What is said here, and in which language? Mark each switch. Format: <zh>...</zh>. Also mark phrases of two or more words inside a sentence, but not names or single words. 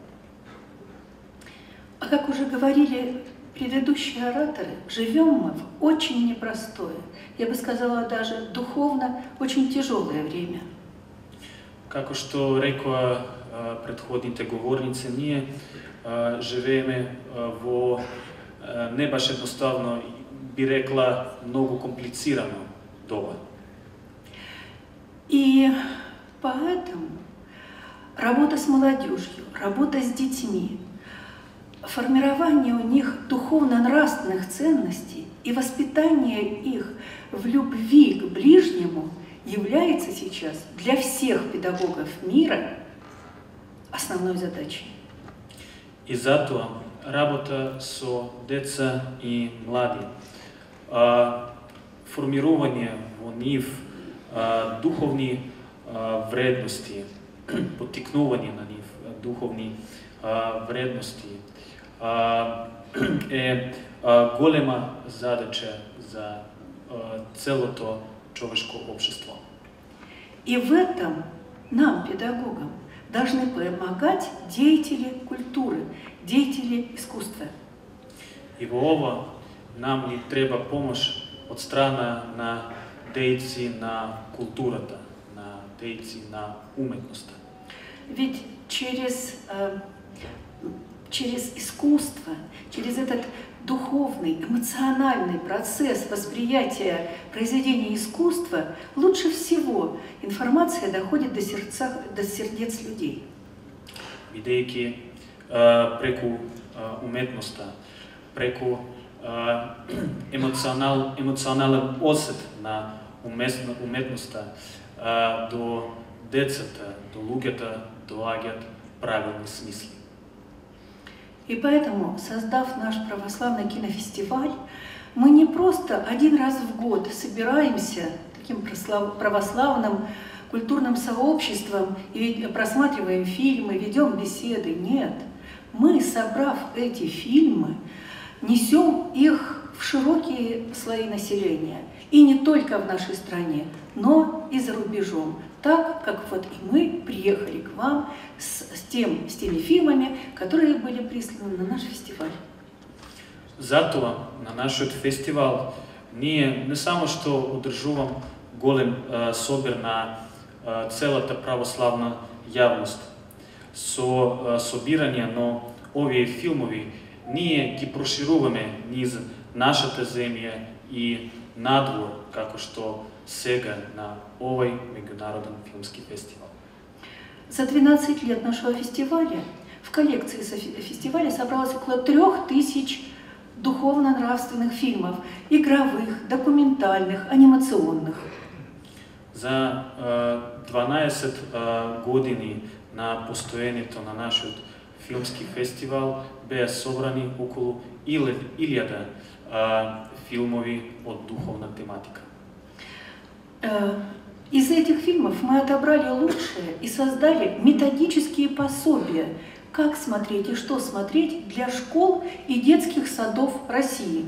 <ru>А как уже говорили предыдущие ораторы, живем мы в очень непростое, я бы сказала даже духовно очень тяжелое время.</ru> <mk>Како што рекоа претходните говорници, ние живееме во не баш едноставно, би рекла, многу комплицирано доба.</mk> <ru>И поэтому работа с молодежью, работа с детьми, формирование у них духовно-нравственных ценностей и воспитание их в любви к ближнему является сейчас для всех педагогов мира основной задачей.</ru> <mk>И затоа работа со деца и млади, формирање во нив духовни вредности, поттикнување на нив духовни вредности е голема задача за целото човешко општество.</mk> <ru>И в этом нам, педагогам, должны помогать деятели культуры, деятели искусства.</ru> <mk>И во ова нам ни треба помош од страна на дејци на културата, на дејци на уметноста.</mk> <ru>Ведь через искусство, через этот духовный, эмоциональный процесс восприятия произведения искусства лучше всего информация доходит до сердец людей.</ru> <mk>Бидејќи преку уметноста, преку емоционален осет на уметноста до децата, до луѓето доаѓаат правилни смисли.</mk> <ru>И поэтому, создав наш православный кинофестиваль, мы не просто один раз в год собираемся таким православным культурным сообществом и просматриваем фильмы, ведем беседы. Нет, мы, собрав эти фильмы, несем их в широкие слои населения. И не только в нашей стране, но и за рубежом. так, как вот и мы приехали к вам с теми фильмами, которые были присланы на наш фестиваль.</ru> <mk>Затова на нашиот фестивал ние не само што одржувам голем собир на целата православна јавност со собирање на овие филмови, ние ги прошируваме низ нашата земја и надвор, како што сега на овој меѓународен филмски фестивал.</mk> <ru>За 12 лет нашего фестиваля в коллекции фестиваля собралось около 3000 духовно-нравственных фильмов, игровых, документальных, анимационных.</ru> <mk>За 12 години на постоењето на нашиот филмски фестивал беа собрани околу 1000 филмови од духовна тематика.</mk> <ru>Из этих фильмов мы отобрали лучшее и создали методические пособия, как смотреть и что смотреть для школ и детских садов России.</ru>